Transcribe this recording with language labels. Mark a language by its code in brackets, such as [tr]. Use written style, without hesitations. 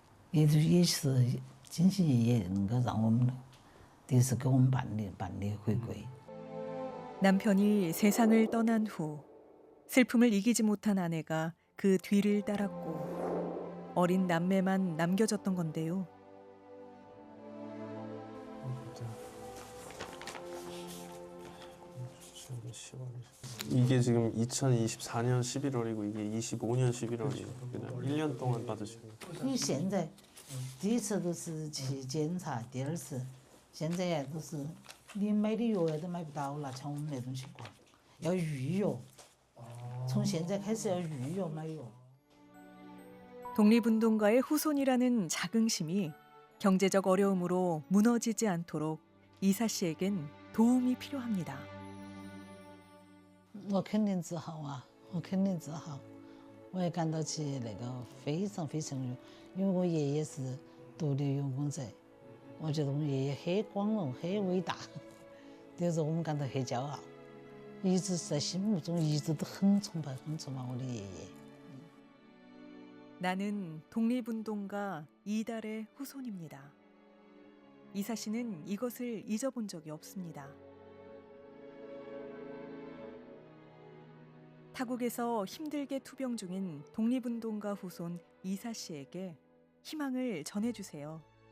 [zh] 也是金星爷爷能够让我们，第一次给我们办理回国。 [ko] 남편이 세상을 떠난 후 슬픔을 이기지 못한 아내가 그 뒤를 따랐고 어린 남매만 남겨졌던 건데요. 이게 지금 2024년 11월이고 이게 25년 11월이에요. 그냥 1년 동안 받으시는 거예요. [zh] 因为现在第一次都是去检查，第二次现在呀都是你买的药都买不到了，像我们那种情况，要预约。从现在开始要预约买药。 [ko] 독립운동가의 후손이라는 자긍심이 경제적 어려움으로 무너지지 않도록 이사 씨에겐 도움이 필요합니다. [zh] 我肯定自豪啊，我肯定自豪，我也感到起那个非常非常有，因为我爷爷是独立运动者，我觉得我爷爷很光荣、很伟大，就是我们感到很骄傲。一直在心目中一直都很崇拜我的爷爷。 [ko] 나는 독립운동가 이달의 후손입니다. 이사 씨는 이것을 잊어본 적이 없습니다. 타국에서 힘들게 투병 중인 독립운동가 후손 이사 씨에게 희망을 전해주세요.